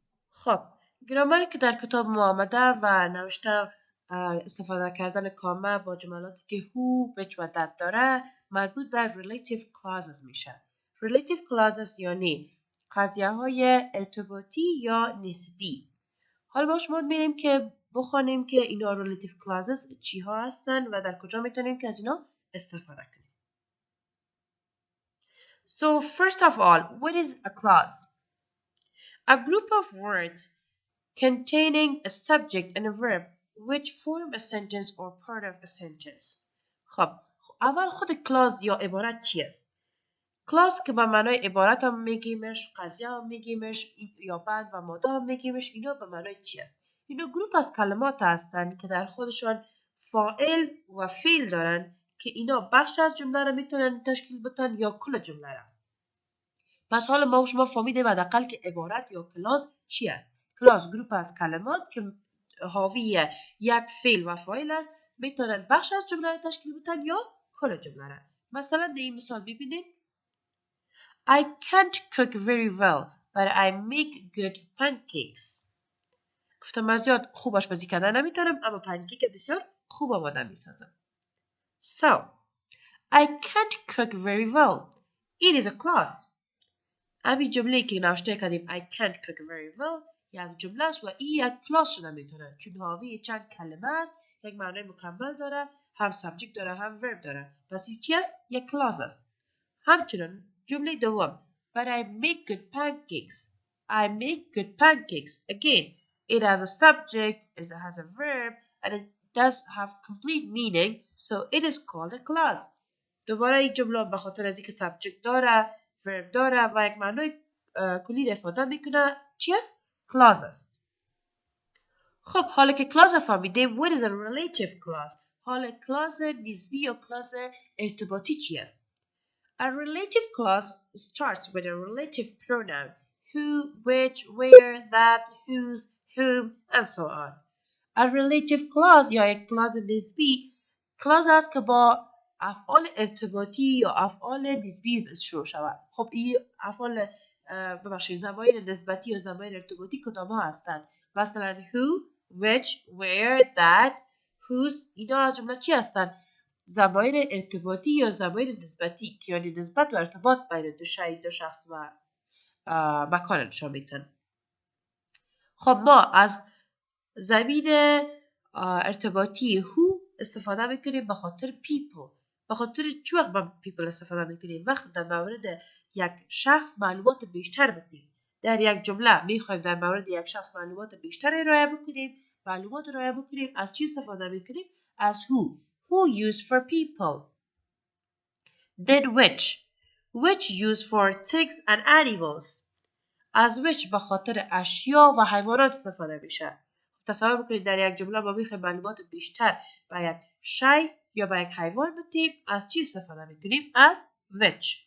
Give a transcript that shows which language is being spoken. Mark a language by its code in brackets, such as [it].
[fa] خب گرامری که در کتاب ما آمده و نوشته استفاده کردن کامه با جملاتی که who, which و that داره مربوط به relative clauses میشه. relative clauses یعنی قضیه های ارتباطی یا نسبی. حالا با شما میریم که بخوانیم که اینا relative clauses چی ها هستن و در کجا میتونیم که از اینا استفاده کنیم. [en] So first of all, what is a clause? A group of words containing a subject and a verb which form a sentence or part of a sentence. [fa] خب اول خود کلاس یا عبارت چی است؟ کلاس که به معنای عبارت هم میگیمش، قضیه هم میگیمش یا بعد و ماده هم میگیمش، اینا به معنای چی است؟ اینا گروپ از کلمات هستند که در خودشان فاعل و فعل دارن که اینا بخش از جمله را میتونن تشکیل بدن یا کل جمله را. پس حالا ما شما فهمیدیم حداقل که عبارت یا کلاس چی است؟ کلاس گروپ از کلمات که حاوی یک فعل و فاعل است میتونن بخش از جمله را تشکیل بدن یا کل جمله را. مثلا در این مثال ببینید [en] I can't cook very well but I make good pancakes. [fa] گفتم من زیاد خوب آشپزی کردن نمیتونم اما پنکیک بسیار خوب آماده میسازم. So [en] I can't cook very well. It is a class. [fa] همین جمله که نوشته کردیم [en] I can't cook very well [fa] یک جمله است و این یک کلاس شده میتونه چون حاوی چند کلمه است یک معنی مکمل داره هم سابجکت داره هم ورب داره پس این چی است یک کلاس است همچنین جمله دوم [en] But I make good pancakes. I make good pancakes. Again, it has a subject, it has a verb, and it does have complete meaning, so it is called a clause. [fa] دوباره این جمله به خاطر از اینکه سابجکت داره ورب داره و یک معنای کلی افاده میکنه چی است؟ کلاس است. خب حالا که کلاس فهمیدیم [en] what is a relative clause؟ [fa] حالا کلاس نسبی یا کلاس ارتباطی چی است؟ [en] A relative clause starts with a relative pronoun who, which, where, that, whose, whom, and so on. [fa] A relative clause یا یک کلاس نسبی کلاس است که با افعال ارتباطی یا افعال نسبی شروع شود. خب این افعال ببخشید ضمایر نسبتی یا ضمایر ارتباطی کدام ها هستند؟ مثلا who, which, where, that, whose اینا جمله چی هستند؟ ضمایر ارتباطی یا ضمایر نسبتی که یعنی نسبت و ارتباط بین دو شی دو شخص و مکان نشان میدن. خب ما از ضمیر ارتباطی who استفاده میکنیم به خاطر people. به خاطر چه وقت با people استفاده میکنیم؟ وقت در مورد یک شخص معلومات بیشتر بدیم. در یک جمله میخوایم در مورد یک شخص معلومات بیشتر ارائه بکنیم. معلومات ارائه بکنیم از چی استفاده میکنیم؟ از who. [en] Who used for people. Then which used for things and animals. [fa] از which به خاطر اشیا و حیوانات استفاده میشه. تصور بکنید در یک جمله ما میخوایم معلومات بیشتر به یک شی یا به یک حیوان بدیم از چی استفاده میکنیم؟ از which.